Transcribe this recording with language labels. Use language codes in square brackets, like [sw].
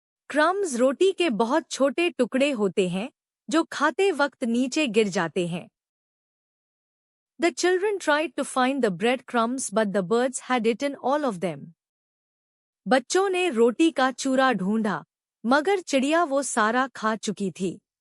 [hi] Crumbs रोटी के बहुत छोटे टुकड़े होते हैं जो खाते वक्त नीचे गिर जाते हैं। [en] The children tried to find the bread crumbs but the birds had eaten all of them. [hi] बच्चों ने रोटी का चूरा ढूंढा मगर चिड़िया वो सारा खा चुकी थी।